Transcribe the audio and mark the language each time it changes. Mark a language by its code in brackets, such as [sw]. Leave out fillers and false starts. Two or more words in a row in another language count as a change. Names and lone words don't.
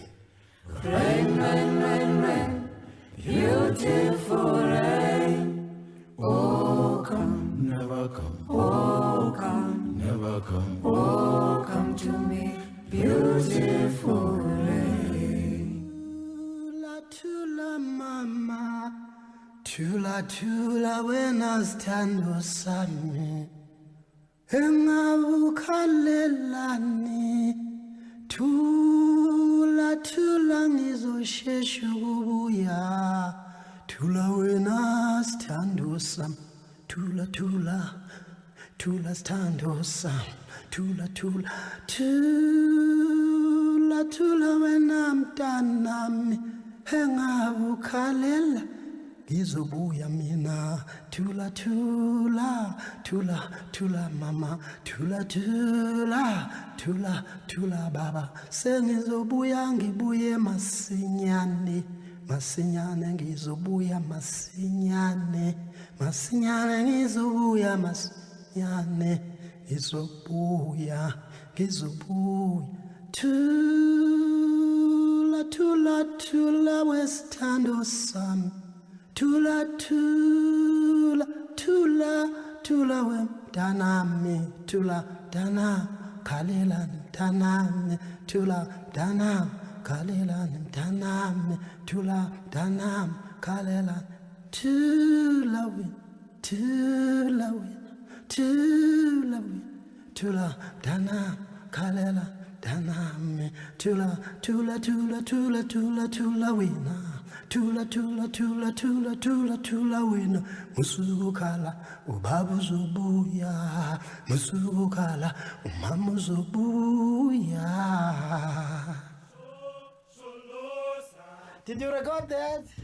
[en] Rain, rain, rain, rain, beautiful rain. Oh, come, Never come. oh, come, Never come. oh, come to me, beautiful rain. [zu] Tula tula mama, tula tula wena sithando sami, engabukhalelani. Tula tula ngizoshesha ukubuya, tula wena sithando sami, tula tula, tula sithando sami, tula tula, tula tula wena mntanami, engabukhalela ngizobuya mina. Tula tula, tula tula mama, tula tula, tula tula baba, sengizobuya ngibuye masinyane, masinyane ngizobuya masinyane, masinyane ngizobuya masinyane, ngizobuya, ngizobuya. Tula tula tula wesithando sami, tula tula tula tula wemntanami, tula mntana khalelani mntanami, tula mntana khalelani mntanami, tula mntanami khalelani. Tula wena, tula wena, tula wena, tula mntana khalelani mntanami, tula tula tula tula tula tula wena, tula tula tula tula tula tula wena. Musukukhala ubaba uzobuya, musukukhala umama uzobuya. [en] Did you record that?